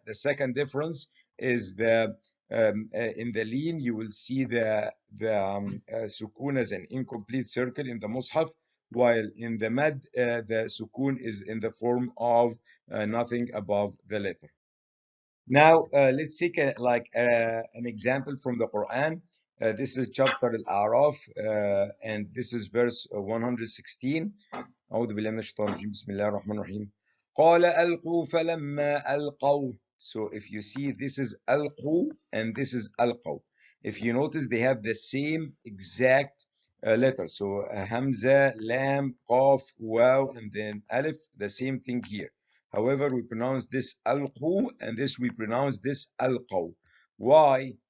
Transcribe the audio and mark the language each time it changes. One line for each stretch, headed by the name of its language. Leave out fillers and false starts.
English: The second difference is the in the lean you will see the sukoon as an incomplete circle in the mushaf, while in the mad the sukoon is in the form of nothing above the letter. Now, let's take an example from the Quran. This is chapter Al-A'raf, and this is verse 116.
Arabic: أعوذ بالله من الشيطان الرجيم بسم الله الرحمن الرحيم قال ألقوا فلما ألقوا.
English: So if you see, this is ألقوا and this is ألقوا. If you notice, they have the same exact letter. So Hamza, Lam, Qaf, Waw, and then Alif, the same thing here. However, we pronounce this alqu and this we pronounce this alqaw. Why?